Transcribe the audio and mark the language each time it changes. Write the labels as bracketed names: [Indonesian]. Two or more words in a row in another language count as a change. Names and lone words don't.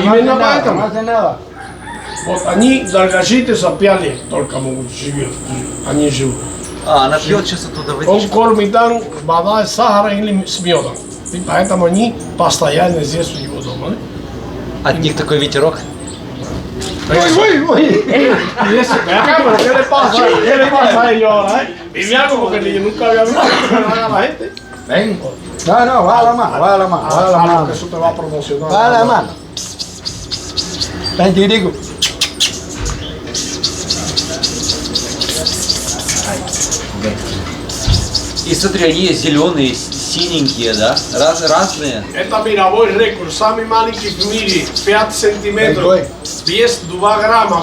[Russian] Именно поэтому. Вот они долгожители за 5 лет только могут жить. Они живут. А, она пьет сейчас оттуда Он водичку. кормит там вода с сахаром или с медом. И поэтому они постоянно здесь у него domo. От них такой ветерок. [Spanish] Uy. Y eso, ven acá, pero ¿qué le pasa? ¿Qué le pasa a ellos ahora? Vivían como que yo nunca había visto que no haga la gente. Ven. No, va a la mano, va a la mano, va a la mano. Eso te va a promocionar. Va a la mano. Ven, te digo. [Russian] И смотри, они зеленые, синенькие, да? Разные. Это мировой рекорд. Самый маленький в мире. 5 сантиметров. Вес 2 грамма.